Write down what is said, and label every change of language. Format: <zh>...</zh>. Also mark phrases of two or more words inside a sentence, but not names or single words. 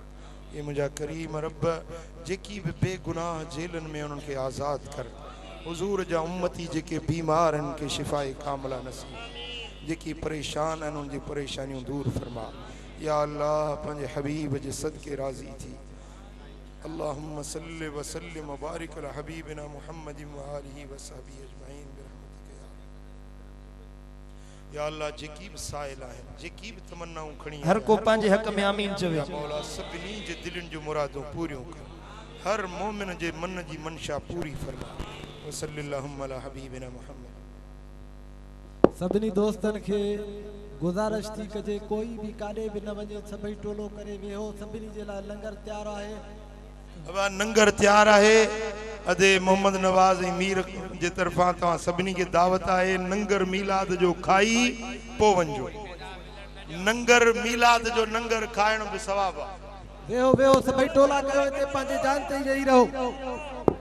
<sd>ये मुंहिंजा करीम रब जेकी बि बेगुनाह जेलनि में उन्हनि खे आज़ाद कर। हुज़ूर जा उम्मती जेके बीमार आहिनि के शिफ़ाए कामिला नसीब। जेकी परेशान आहिनि उन जी परेशानियूं दूर फरमा।</sd> <ar>يا الله</ar> <sd>पंहिंजे हबीब जे सदके राज़ी थी।</sd> <ar>اللهم صل وسلم وبارك على حبيبنا محمد وآله وصحبه أجمعين برحمتك يا الله.</ar> <sd>जेकी भी साइल आहिनि, जेकी भी तमन्नाऊं खणी हर को पंहिंजे हक़ में आमीन चवे।</sd> <ar>يا مولا</ar> <sd>सभिनी जे दिलनि जो मुरादूं पूरियूं कर। हर मोमिन जे मन जी मनशा पूरी फरमा।</sd> <ar>وصلى الله على حبيبنا محمد.</ar> <sd>सभिनी दोस्तन के गुजारिश थी कजे कोई भी काॾे भी न वञे, सभई टोलो करे वेहो। सभिनी जे लाइ लंगर तैयार आहे।</sd> <ur>اب لنگر تیار ہے.</ur> <sd>अदे मोहम्मद नवाज मीर जे तरफा तव्हां सभिनी के दावत है। नंगर मीलाद जो खाई पो वञो। नंगर मीलाद जो नंगर खाइण भी सवाब आहे। वेहो वेहो सभई टोला कयो हिते पंहिंजे जान ते ई रही रहो।</sd>